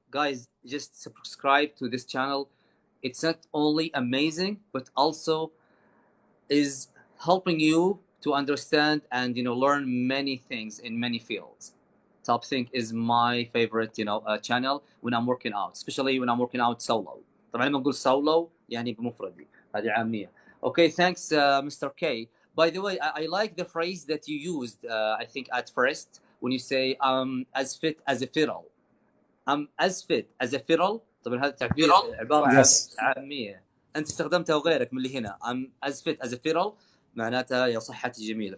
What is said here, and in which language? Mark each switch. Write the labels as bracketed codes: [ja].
[en] Guys, just subscribe to this channel. It's not only amazing, but also is helping you to understand and learn many things in many fields. top thing is my favorite channel when I'm working out, especially when I'm working out solo. [ar] طبعا لما نقول solo يعني بمفردي، هذه عامية. [en] Okay, thanks Mr. K. By the way, I like the phrase that you used I think at first when you say as fit as a fiddle. as fit as a fiddle. [ar] طبعا هذا التعبير عبارة عن عامية، أنت استخدمتها وغيرك من اللي هنا. [en] as fit as a fiddle [ar] معناتها يا صحتي جميلة.